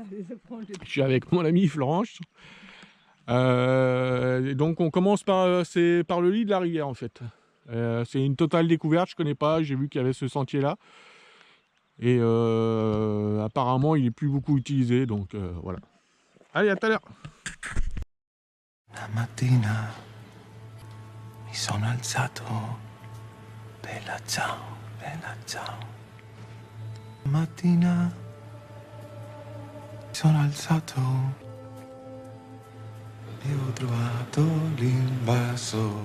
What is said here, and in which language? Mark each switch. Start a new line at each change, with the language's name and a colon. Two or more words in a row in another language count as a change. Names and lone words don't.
French: Je suis avec mon ami Florence. Et donc on commence par, c'est par le lit de la rivière en fait. C'est une totale découverte, je connais pas, j'ai vu qu'il y avait ce sentier là. Et apparemment il est plus beaucoup utilisé, donc voilà. Allez, à tout à l'heure.
Italian: La mattina mi sono alzato, bella ciao, bella ciao. La mattina mi sono alzato e ho trovato l'invasor.